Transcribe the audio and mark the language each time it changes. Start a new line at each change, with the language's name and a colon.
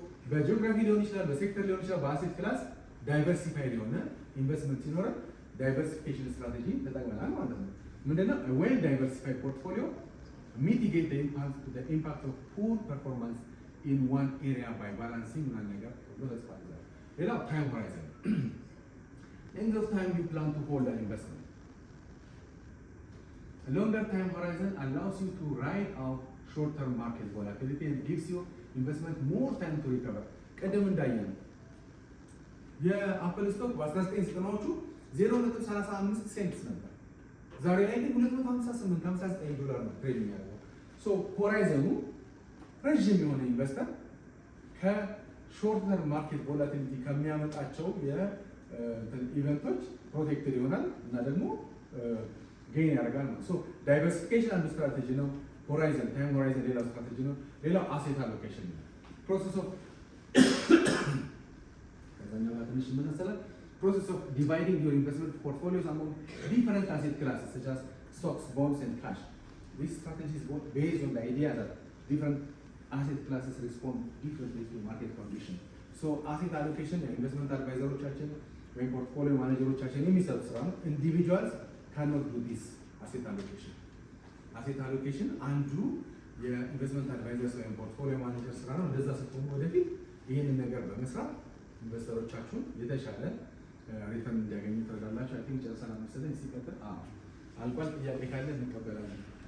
Amharic: በጂኦግራፊ ሊሆን ይችላል፣ በሴክተር ሊሆን ይችላል፣ በአሴት ክላስ ዳይቨርሲፋይድ የሆነ ኢንቨስትመንት ሲኖረን ዳይቨርሲፊኬሽን ስትራቴጂ ተጠቅመናል ማለት ነው። ምንድነው ዌል ዳይቨርሲፋይድ ፖርትፎሊዮ ሚቲጌት
English: the impact of poor performance in one area by balancing one
Amharic: ነገር ብሎ ተጽፏል። ሌላው ታይም ሆራይዘን
English: length of time you plan to hold an investment. A longer time horizon allows you to ride out short-term market volatility and gives you investment more time to recover.
Amharic: ቀደም እንዳየነው የአፕል ስቶክ በ1990ዎቹ 0.35 ሴንትስ ነበር። ዛሬ ላይ ግን 258 $59 ነው ትሬድ የሚያደርገው። ሆራይዘኑ ረዥም የሆነ ኢንቨስተር ከሾርተር ማርኬት ቮላቲሊቲ ከሚያመጣቸው የኢቨንቶች ፕሮቴክትድ ይሆናል እና ደግሞ ጌን ያደርጋል ነው። ዳይቨርሲፊኬሽን አንዱ ስትራቴጂ ነው። ሆራይዘን ታይም ሆራይዘን ሌላው ስትራቴጂ ነው። ሌላው አሴት አሎኬሽን ነው። ፕሮሰስ ኦፍ ከዛኛው ጋር ትንሽ የምናሰላል
English: process of dividing your investment portfolios among different asset classes such as stocks, bonds, and cash. This strategy is based on the idea that different asset classes respond differently to market conditions. Asset allocation investment advisors ወይም portfolio managers
Amharic: የሚሰሩት ስራ ነው።
English: Individuals cannot do this asset allocation.
Amharic: Asset allocation አንዱ የኢንቨስትመንት አድቫይዘርስ ወይም ፖርትፎሊዮ ማኔጀር ስራ ነው። እንደዛ ስትሆኑ ወደፊት ይህንን ነገር በመስራት ኢንቨስተሮቻችሁን የተሻለ ሪተርን እንዲያገኙ ትረዳላችሁ። አይ ቲንክ ጨርሰናል መሰለኝ። ሲቀጥል አልቋል። ጥያቄ ካለ እንቀበላለን።